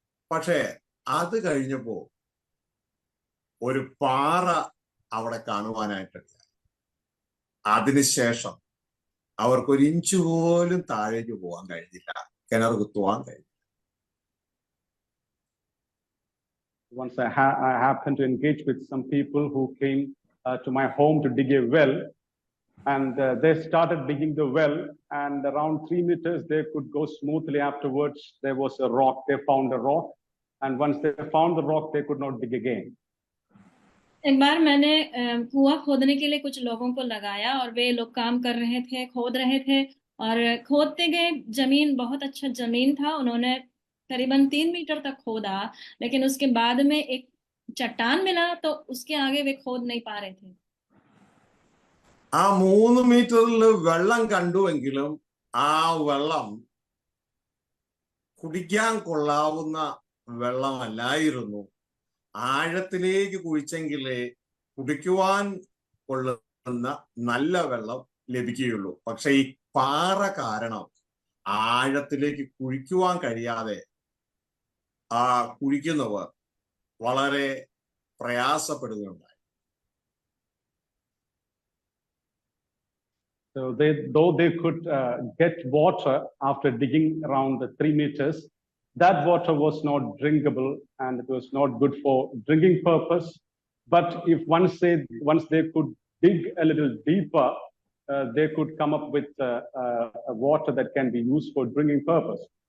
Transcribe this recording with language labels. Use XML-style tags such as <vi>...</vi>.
<ml>പക്ഷേ അത് കഴിഞ്ഞപ്പോ ഒരു പാറ അവിടെ കാണുവാനായിട്ട്. അതിനുശേഷം അവർക്കൊരു ഇഞ്ച് പോലും താഴേക്ക് പോകാൻ കഴിഞ്ഞില്ല, കിണർ കുത്തുവാൻ കഴിഞ്ഞില്ല.</ml> <en>Once I happened to engage with some people who came to my home to dig a well, and they started digging the well, and around 3 meters they could go smoothly. Afterwards there was a rock. They found a rock, and once they found the rock they could not dig again.</en> <hi>एक बार मैंने कुआं खोदने के लिए कुछ लोगों को लगाया और वे लोग काम कर रहे थे, खोद रहे थे और खोदते गए। जमीन बहुत अच्छा जमीन था। उन्होंने करीबन 3 मीटर तक खोदा, लेकिन उसके बाद में एक चट्टान मिला तो उसके आगे वे खोद नहीं पा रहे थे।</hi> <ml>ആ 3 മീറ്ററിൽ വെള്ളം കണ്ടുവെങ്കിലും ആ വെള്ളം കുടിക്കാൻ കൊള്ളാവുന്ന വെള്ളമല്ലായിരുന്നു. ആഴത്തിലേക്ക് കുഴിച്ചെങ്കിലേ കുടിക്കുവാൻ കൊള്ളുന്ന നല്ല വെള്ളം ലഭിക്കുകയുള്ളൂ. പക്ഷെ ഈ പാറ കാരണം ആഴത്തിലേക്ക് കുഴിക്കുവാൻ കഴിയാതെ ആ കുഴിക്കുന്നവർ വളരെ പ്രയാസപ്പെടുകയുണ്ടായി.</ml> <en>So though they could get water after digging around the 3 meters, that water was not drinkable and it was not good for drinking purpose. But if once they could dig a little deeper, they could come up with a water that can be used for drinking purpose.</en>